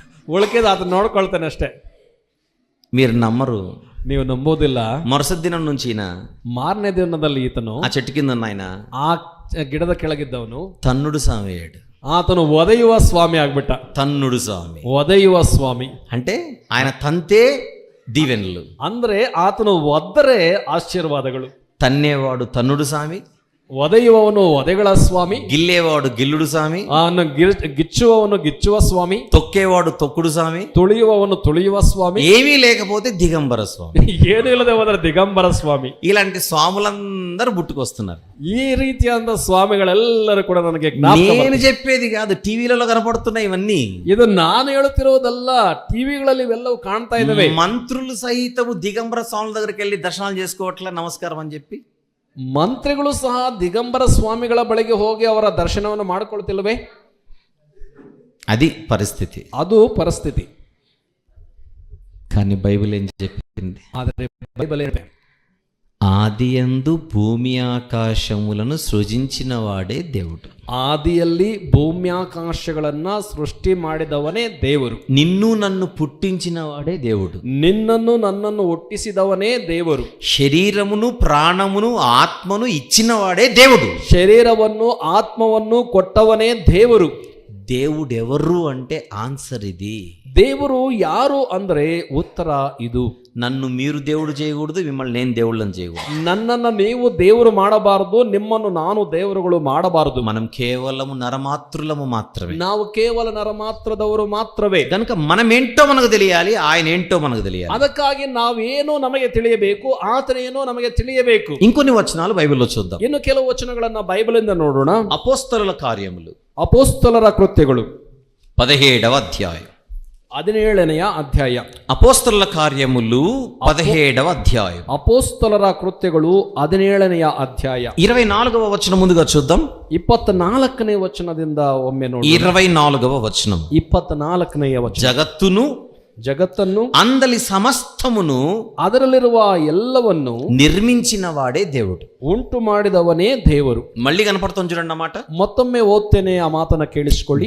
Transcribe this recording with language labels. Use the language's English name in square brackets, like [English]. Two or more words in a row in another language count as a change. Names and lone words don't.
[Kannada] ಉಳಿಕೆದ ಆತ ನೋಡ್ಕೊಳ್ತಾನೆ ಅಷ್ಟೇ. [Telugu] మీరు నమ్మరు. [Kannada] ನೀವು ನಂಬೋದಿಲ್ಲ. [Telugu] మరుసటి దినం నుంచి ఈయన [Kannada] ಮಾರನೇ ದಿನದಲ್ಲಿ ఈతను [Telugu] ఆ చెట్టు కింద ఉన్న ఆయన [Kannada] ಆ ಗಿಡದ ಕೆಳಗಿದ್ದವನು [Telugu] తన్నుడు స్వామి అయ్యాడు. [Kannada] ಆತನು ಒದೆಯುವ ಸ್ವಾಮಿ ಆಗ್ಬಿಟ್ಟ. [Telugu] తన్నుడు స్వామి [Kannada] ಒದೆಯುವ ಸ್ವಾಮಿ [Telugu] అంటే ఆయన తంతే దీవెనలు, [Kannada] ಅಂದ್ರೆ ಆತನು ಒದ್ದರೆ ಆಶೀರ್ವಾದಗಳು. [Telugu] తన్నేవాడు తన్నుడు స్వామి, [Kannada] ಒದೆಯುವವನು ಒದೆಗಳ ಸ್ವಾಮಿ, [Telugu] గిల్లేవాడు గిల్లుడు స్వామి, [Kannada] ಗಿಚ್ಚುವವನು ಗಿಚ್ಚುವ ಸ್ವಾಮಿ, [Telugu] తొక్కేవాడు తొక్కుడు స్వామి, [Kannada] ತುಳಿಯುವವನು ತುಳಿಯುವ ಸ್ವಾಮಿ, [Telugu] ఏమీ లేకపోతే దిగంబర స్వామి. [Kannada] ಏನು ಇಲ್ಲದೆ ಹೋದರೆ ದಿಗಂಬರ ಸ್ವಾಮಿ. [Telugu] ఇలాంటి స్వాములందరూ పుట్టుకొస్తున్నారు. [Kannada] ಈ ರೀತಿಯಾದ ಸ್ವಾಮಿಗಳೆಲ್ಲರೂ ಕೂಡ ನನಗೆ [Telugu] నేను చెప్పేది కాదు, టీవీలలో కనపడుతున్నాయి ఇవన్నీ. [Kannada] ಇದು ನಾನು ಹೇಳುತ್ತಿರುವುದಲ್ಲ, ಟಿವಿಗಳಲ್ಲಿ ಇವೆಲ್ಲವೂ ಕಾಣ್ತಾ ಇದ್ದಾವೆ. [Telugu] మంత్రులు సహితము దిగంబర స్వాముల దగ్గరికి వెళ్ళి దర్శనాలు చేసుకోవట్లే నమస్కారం అని చెప్పి. [Kannada] ಮಂತ್ರಿಗಳು ಸಹ ದಿಗಂಬರ ಸ್ವಾಮಿಗಳ ಬಳಿಗೆ ಹೋಗಿ ಅವರ ದರ್ಶನವನ್ನು ಮಾಡಿಕೊಳ್ತಿಲ್ವೇ? [Telugu] అది పరిస్థితి. [Kannada] ಅದು ಪರಿಸ್ಥಿತಿ. [Telugu] కానీ బైబిల్ ఏం చెప్పింది? [Kannada] ಆದರೆ ಬೈಬಲ್ ಏನಿದೆ? [Telugu] ఆదియందు భూమి ఆకాశములను సృజించిన వాడే దేవుడు. [Kannada] ಆದಿಯಲ್ಲಿ ಭೂಮ್ಯಾಕಾಶಗಳನ್ನ ಸೃಷ್ಟಿ ಮಾಡಿದವನೇ ದೇವರು. [Telugu] నిన్ను నన్ను పుట్టించిన వాడే దేవుడు. [Kannada] ನಿನ್ನನ್ನು ನನ್ನನ್ನು ಹುಟ್ಟಿಸಿದವನೇ ದೇವರು. [Telugu] శరీరమును ప్రాణమును ఆత్మను ఇచ్చిన వాడే దేవుడు. [Kannada] ಶರೀರವನ್ನು ಆತ್ಮವನ್ನು ಕೊಟ್ಟವನೇ ದೇವರು. [Telugu] దేవుడెవరు అంటే ఆన్సర్ ఇది. [Kannada] ದೇವರು ಯಾರು ಅಂದ್ರೆ ಉತ್ತರ ಇದು. [Telugu] నన్ను మీరు దేవుడు చేయకూడదు, మిమ్మల్ని నేను దేవుళ్ళని చేయకూడదు. [Kannada] ನನ್ನನ್ನು ನೀವು ದೇವರು ಮಾಡಬಾರದು, ನಿಮ್ಮನ್ನು ನಾನು ದೇವರುಗಳು ಮಾಡಬಾರದು. [Telugu] మనం కేవలము నరమాత్రులము మాత్రమే. [Kannada] ನಾವು ಕೇವಲ ನರಮಾತ್ರದವರು ಮಾತ್ರವೇ. [Telugu] కనుక మనమేంటో మనకు తెలియాలి, ఆయన ఏంటో మనకు తెలియాలి. [Kannada] ಅದಕ್ಕಾಗಿ ನಾವೇನು ನಮಗೆ ತಿಳಿಯಬೇಕು, ಆತನೇನೋ ನಮಗೆ ತಿಳಿಯಬೇಕು. [Telugu] ఇంకొన్ని వచనాలు బైబిల్లో చూద్దాం. [Kannada] ಇನ್ನು ಕೆಲವು ವಚನಗಳನ್ನ ಬೈಬಲಿಂದ ನೋಡೋಣ. [Telugu] అపోస్తలుల కార్యములు [Kannada] ಅಪೋಸ್ತಲರ ಕೃತ್ಯಗಳು [Telugu] 17వ అధ్యాయం. [Kannada] 17ನೇ ಅಧ್ಯಾಯ. [Telugu] అపోస్తలుల కార్యములు 17వ అధ్యాయం. [Kannada] ಅಪೋಸ್ತಲರ ಕೃತ್ಯಗಳು 17ನೇ ಅಧ್ಯಾಯ. [Telugu] 24వ వచనం ముందుగా చూద్దాం. [Kannada] 24ನೇ ವಚನದಿಂದ ಒಮ್ಮೆ ನೋಡಿ. [Telugu] 24వ వచనం. [Kannada] 24ನೇ ವಚನ. ಜಗತ್ತನ್ನು [Telugu] అందలి సమస్తమును [Kannada] ಅದರಲ್ಲಿರುವ ಎಲ್ಲವನ್ನು [Telugu] నిర్మించిన వాడే దేవుడు. [Kannada] ಉಂಟು ಮಾಡಿದವನೇ ದೇವರು. [Telugu] మళ్ళీ కనపడుతుంది చూడండి అన్నమాట. [Kannada] ಮತ್ತೊಮ್ಮೆ ಓದ್ತೇನೆ, ಆ ಮಾತನ್ನ ಕೇಳಿಸಿಕೊಳ್ಳಿ.